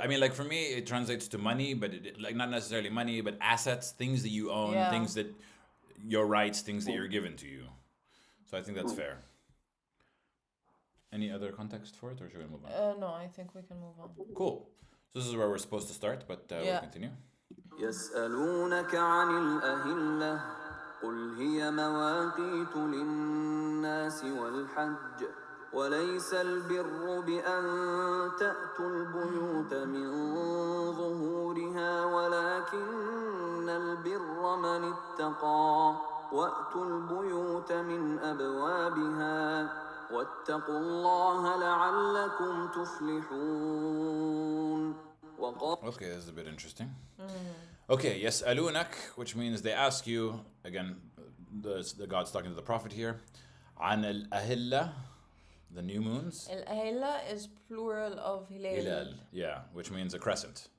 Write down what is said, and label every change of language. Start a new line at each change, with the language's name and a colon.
English: I mean, like for me, it translates to money, but like not necessarily money, but assets, things that you own, Yeah. things that your rights, things that you're given to you. So I think that's fair. Any other context for it, or should we move on? No, I think we can move on. Cool. So this is where we're supposed to start, but we'll Yeah. continue.
Arabic: يسألونك عن الأهلة قل هي مواقيت للناس والحج وليس البر بأن تأتوا البيوت من ظهورها ولكن البر من اتقى وأتوا البيوت من أبوابها واتقوا الله لعلكم تفلحون.
English: Okay, this is a bit interesting. Okay,
Arabic: يسألونك,
English: which means they ask you, again, the God's talking to the Prophet here,
Arabic: عن الأهلة,
English: the new moons.
Arabic: الأهلة
English: is plural of hilal. Hilal, yeah, which means a crescent.